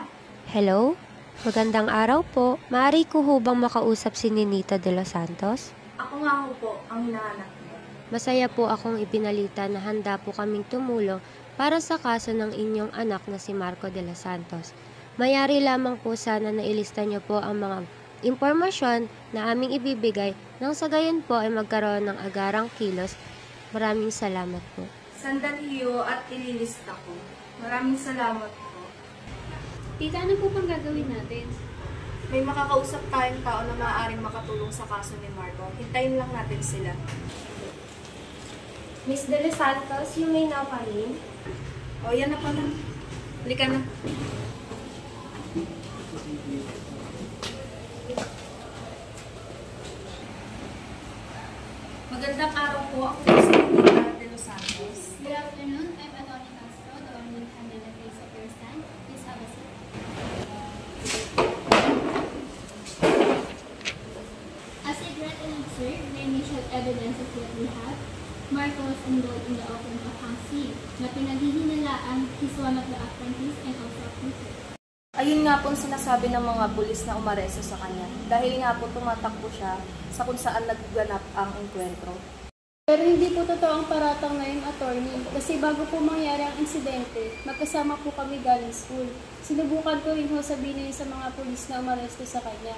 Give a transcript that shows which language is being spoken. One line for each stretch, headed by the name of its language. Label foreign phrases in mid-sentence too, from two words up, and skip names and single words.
Filipino: Hello? Magandang araw po. Maaari ko ho bang makausap si Ninita de los Santos? Ako nga ho po, ang hinahanap mo. Masaya po akong ipinalita na handa po kaming tumulong para sa kaso ng inyong anak na si Marco de los Santos. Mayari lamang po sana na ilista niyo po ang mga impormasyon na aming ibibigay nang sa gayon po ay magkaroon ng agarang kilos. Maraming salamat po. Sandali ho at ililista ko. Maraming salamat po. Tita, ano po pang gagawin natin? May makakausap tayong tao na maaaring makatulong sa kaso ni Marco. Hintayin lang natin sila.
English: Miss De Los Santos, you may now come in.
Filipino: O, yan na pala. Halika na. Magandang araw po. Ako po si Ninita de los Santos.
English: Good afternoon. I'm Atty. Castro, the one who handled the case of your stand. Please have a seat. As it read and observed, the initial evidences that we have, Marco was enrolled in the open Papansi,
Filipino: na pinaghihinalaan
English: he's one of the apprentices and also a tutor.
Filipino: Ayun nga po ang sinasabi ng mga pulis na umaresto sa kanya. Dahil nga po tumatakbo siya sa kung saan nagganap ang enkwentro. Pero hindi po totoo ang paratang na yun, attorney. Kasi bago po mangyari ang insidente, magkasama po kami galing school. Sinubukan ko rin ho sabihin yun sa mga pulis na umaresto sa kanya.